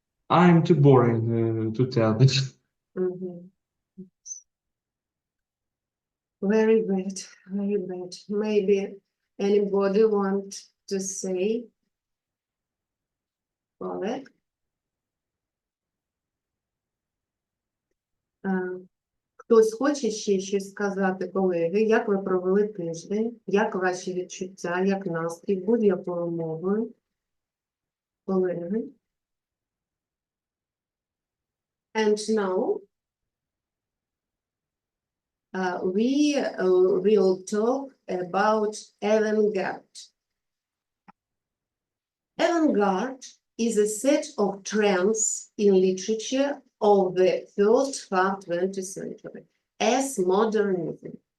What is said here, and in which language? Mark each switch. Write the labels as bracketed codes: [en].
[en] I'm too boring to tell. Mhm. Very bad, very bad. Maybe anybody want to say, Oleg? [uk] Хтось хоче ще щось сказати, колеги, як ви провели тиждень, як ваші відчуття, як настрій, будь-якою мовою, колеги? [en] And now, we will talk about avant-garde. Avant-garde is a set of trends in literature of the first half 20th century as modernism.